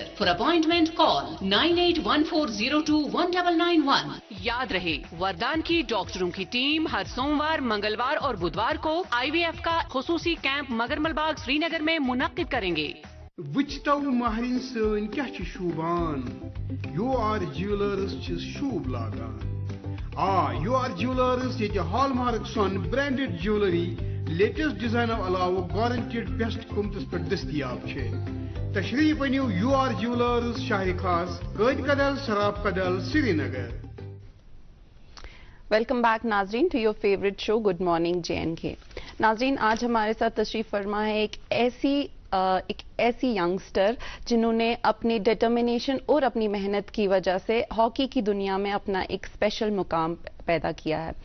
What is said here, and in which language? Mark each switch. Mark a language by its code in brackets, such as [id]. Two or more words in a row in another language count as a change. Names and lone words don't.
[en] For appointment call 9814021991. [ur] یاد رہے وردان کی ڈاکٹروں کی ٹیم ہر سوموار منگلوار اور بدوار کو IVF کا خصوصی کیمپ مگرمل باغ سری نگر میں منعقد کریں گے. [ks] وچتو مہرین سن کیا شوبان UR جیولرز شوب لاگان. UR جیولرز یہ [en] hallmark [ks] سون [en] branded jewellery latest design [ks] علاوہ [en] guaranteed best [ks] قیمتس پہ دستیاب ہے. تشریف انیو یو آر جیولرز شاہر خاص قید کدل سراب کدل سری نگر. [en] Welcome back ناظرین to your favourite show Good Morning JNK. [ur] ناظرین آج ہمارے ساتھ تشریف فرما ہے ایک ایسی ینگسٹر جنہوں نے اپنی ڈٹرمنیشن اور اپنی محنت کی وجہ سے ہاکی کی دنیا میں اپنا ایک اسپیشل مقام پیدا کیا ہے.